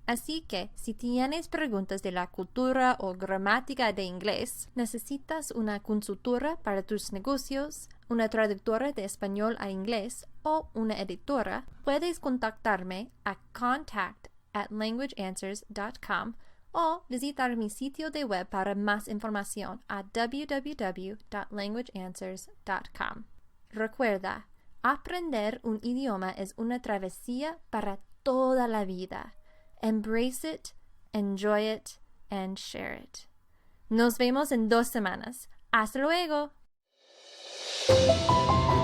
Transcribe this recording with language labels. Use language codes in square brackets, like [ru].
[es] Así que, si tienes preguntas de la cultura o gramática de inglés, necesitas una consultora para tus negocios, una traductora de español a inglés o una editora, puedes contactarme a contact@languageanswers.com o visitar mi sitio de web para más información a www.languageanswers.com. Recuerda, aprender un idioma es una travesía para toda la vida. [en] Embrace it, enjoy it, and share it. [es] Nos vemos en 2 semanas. ¡Hasta luego!